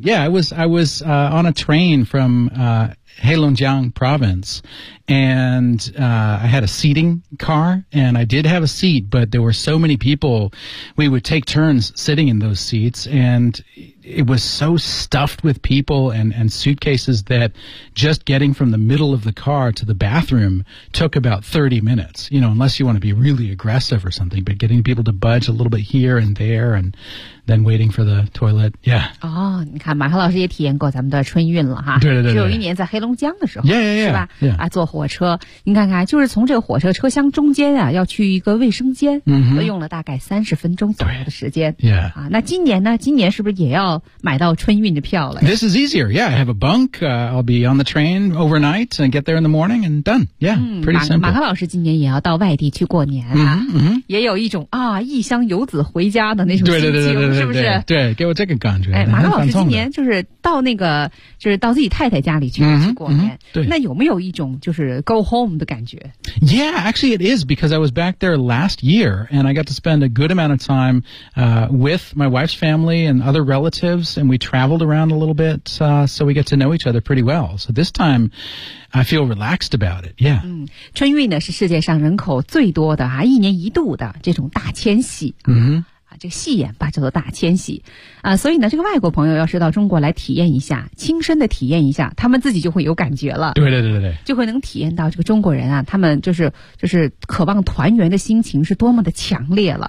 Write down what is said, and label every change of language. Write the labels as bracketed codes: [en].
[en] Yeah, I was on a train from Heilongjiang province, and I had a seating car, and I did have a seat, but there were so many people, we would take turns sitting in those seats, and it was so stuffed with people and suitcases that just getting from the middle of the car to the bathroom took about 30 minutes, you know, unless you want to be really aggressive or something, but getting people to budge a little bit here and there and then waiting for the toilet, yeah. [zh] 哦，你看马克老师也体验过咱们的春运了哈。对对对。只有一年在黑龙江的时候。 [en] Yeah, yeah, yeah. [zh] 是吧、 [en] yeah. [zh] 啊坐火车。你看看就是从这个火车车厢中间啊要去一个卫生间嗯用了大概30分钟左右的时间。 [en] Yeah. [zh] 啊那今年呢今年是不是也要买到春运的票了 [en] ?This is easier, yeah. I have a bunk, I'll be on the train overnight and get there in the morning and done. Yeah,、嗯、 pretty simple. [zh] 马克老师今年也要到外地去过年啊。嗯也有一种啊异乡游子回家的那种心情。对对对对对是不是对， 对， 对给我这个感觉哎马克老师今年就是到那个就是到自己太太家里去、嗯、去过年、嗯、对那有没有一种就是 [en] go home [zh] 的感觉 [en] Yeah, actually it is because I was back there last year and I got to spend a good amount of time with my wife's family and other relatives and we traveled around a little bit so we get to know each other pretty well so this time I feel relaxed about it Yeah、 [zh] 嗯、春运呢是世界上人口最多的啊一年一度的这种大迁徙嗯这个戏言吧叫做大迁徙啊，所以呢这个外国朋友要是到中国来体验一下，亲身的体验一下，他们自己就会有感觉了。对对对对，就会能体验到这个中国人啊，他们就是渴望团圆的心情是多么的强烈了。